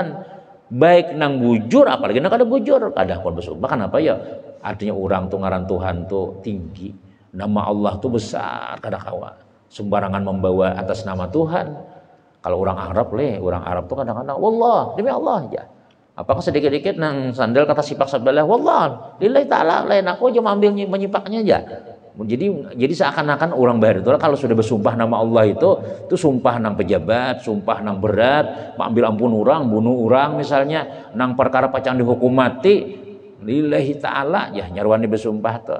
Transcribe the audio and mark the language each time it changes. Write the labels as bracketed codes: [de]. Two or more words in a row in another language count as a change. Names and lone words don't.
[bjn] Baik nang bujur apalagi nang kada bujur, kada kon besumpah kenapa ya? Artinya orang tuh ngaran Tuhan tuh tinggi. Nama Allah tuh besar kada kawa. Sembarangan membawa atas nama Tuhan. Kalau orang Arab orang Arab tuh kadang-kadang wallah, demi Allah aja. Apakah sedikit-dikit nang sandal kata sipak sebelah wallah, [ar] لله تعالى [bjn] lain aku aja ambil menyipaknya aja. Jadi seakan-akan orang baru itu kalau sudah bersumpah nama Allah itu sumpah nang pejabat, sumpah nang berat, ambil ampun orang, bunuh orang misalnya, nang perkara pacan dihukum mati, [ar] لله تعالى [bjn] ya nyarwani bersumpah tuh.